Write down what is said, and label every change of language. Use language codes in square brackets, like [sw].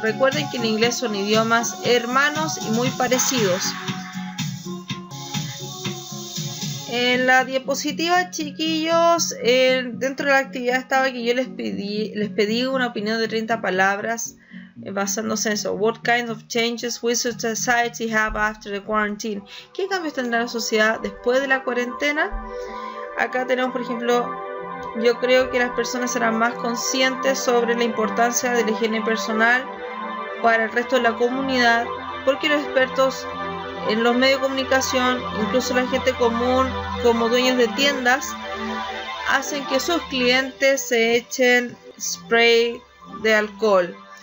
[es] Recuerden que en inglés son idiomas hermanos y muy parecidos. En la diapositiva, chiquillos, dentro de la actividad estaba que yo les pedí una opinión de 30 palabras basándose en eso. [en] What kinds of changes will society have after the quarantine? [es] ¿Qué cambios tendrá la sociedad después de la cuarentena? Acá tenemos, por ejemplo, yo creo que las personas serán más conscientes sobre la importancia de la higiene personal para el resto de la comunidad, porque los expertos en los medios de comunicación, incluso la gente común, como dueños de tiendas, hacen que sus clientes se echen spray de alcohol.